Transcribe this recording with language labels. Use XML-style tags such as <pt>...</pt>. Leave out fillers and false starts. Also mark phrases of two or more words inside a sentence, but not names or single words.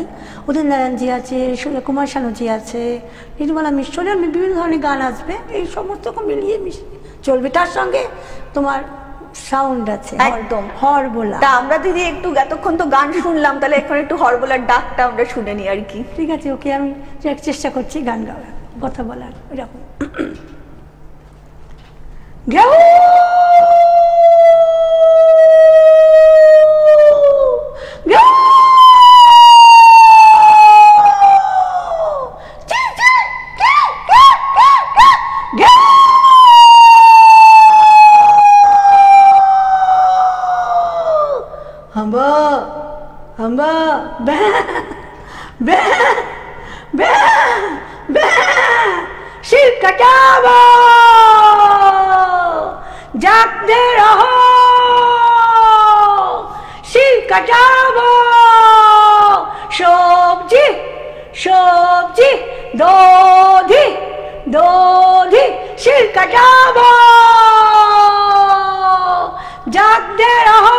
<bn>উদিত নারায়ণজি আছে, কুমার শানুজি আছে, নির্মলা মিশ্রের বিভিন্ন ধরনের গান আসবে, এই সমস্ত মিলিয়ে মিশিয়ে চলবে। তার সঙ্গে তোমার সাউন্ড আছে, একদম হরবোলা। তা আমরা দিদি একটু এতক্ষণ তো গান শুনলাম, তাহলে এখন একটু হরবোলার ডাকটা আমরা শুনে নিই আর কি। ঠিক আছে, ওকে, আমি চেষ্টা করছি গান গাওয়ার, কথা বলার এরকম।</bn> <en>Go! Go! Go! Hamba, hamba, ba, ba, ba, ba.</en> <bn>শির কাটাবো,</bn> <hi>जागते रहो,</hi> <bn>শির কাটাবো, সবজি সবজি দধি দধি, শির কাটাবো,</bn> <hi>जागते रहो।</hi>